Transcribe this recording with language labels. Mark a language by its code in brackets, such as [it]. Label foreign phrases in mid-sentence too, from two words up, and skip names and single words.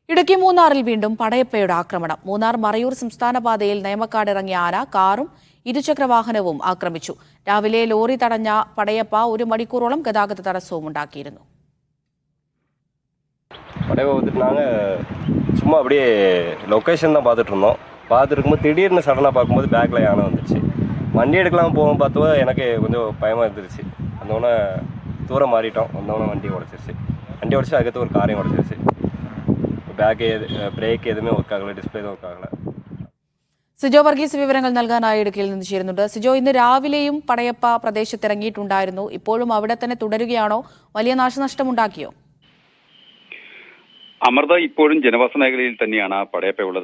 [ml] ഇടുക്കി മൂന്നാറിൽ വീണ്ടും പടയപ്പയുടെ ആക്രമണം. മൂന്നാർ മറയൂർ സംസ്ഥാന പാതയിൽ നേമക്കാട് ഇറങ്ങിയ ആന കാറും ഇരുചക്രവാഹനവും ആക്രമിച്ചു. രാവിലെ ലോറി തടഞ്ഞ പടയപ്പ 1 മണിക്കൂറോളം ഗതാഗത തടസ്സവും ഉണ്ടാക്കിയിരുന്നു. [ta] சும்மா அப்படியே லொக்கேஷன் தான் பார்த்துட்டு இருந்தோம். பார்த்துட்டு இருக்கும்போது திடீர்னு சடனாக பார்க்கும்போது பேக்கில் யானை வந்துருச்சு. வண்டி எடுக்கலாம் போகும் பார்த்தோ எனக்கு கொஞ்சம் பயமாக இருந்துருச்சு. வந்தோடனே தூரம் மாறிட்டோம். வந்தோடனே வண்டி உடச்சிருச்சு. வண்டி உடச்சி அதுக்கடுத்து ஒரு காரையும் உடச்சிருச்சு. [en] back brake [ta] எதுமே வர்க்காகல, டிஸ்ப்ளே வர்க்காகல. [ml] സിജോ വർഗീസ് വിവരങ്ങൾ നൽകാനായി ഇടുക്കിയിൽ നിന്ന് ചേരുന്നുണ്ട്. സിജോ, ഇന്ന് രാവിലെയും പടയപ്പ പ്രദേശത്ത് ഇറങ്ങിയിട്ടുണ്ടായിരുന്നു. ഇപ്പോഴും അവിടെ തന്നെ തുടരുകയാണോ? വലിയ നാശനഷ്ടമുണ്ടാക്കിയോ? അമൃത, ഇപ്പോഴും ജനവാസ മേഖലയിൽ തന്നെയാണ് പടയപ്പയുള്ളത്.